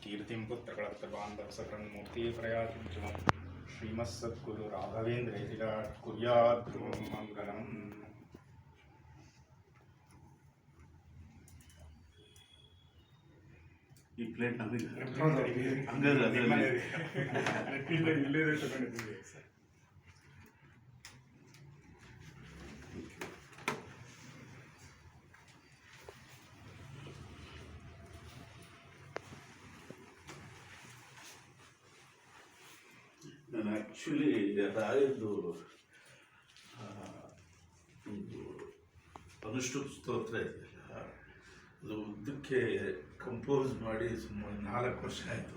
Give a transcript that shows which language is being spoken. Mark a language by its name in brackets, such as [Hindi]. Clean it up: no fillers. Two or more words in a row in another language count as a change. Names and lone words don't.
[Sanskrit] कीर्तिं पुत्रकलत्रबान्धव सकलमूर्ति प्रयातिं च श्रीमत्सद्गुरु राघवेन्द्रेतिराट् कुर्यात् ध्रुवं मङ्गलम्. [Kannada] ಈ ಪ್ಲೇಟ್ ನಮಗೆ ಇಲ್ಲೇ ತಗೊಂಡಿದ್ದೀವಿ ಸರ್. ನಾನು ಆ್ಯಕ್ಚುಲಿ ರಾಯದ್ದು ಒಂದು ಅನುಷ್ಠುಪ್ ಸ್ತೋತ್ರ ಇದೆಯಲ್ಲ, ಅದು ಉದ್ದಕ್ಕೆ ಕಂಪೋಸ್ ಮಾಡಿ ಸುಮಾರು 4 ವರ್ಷ ಆಯಿತು.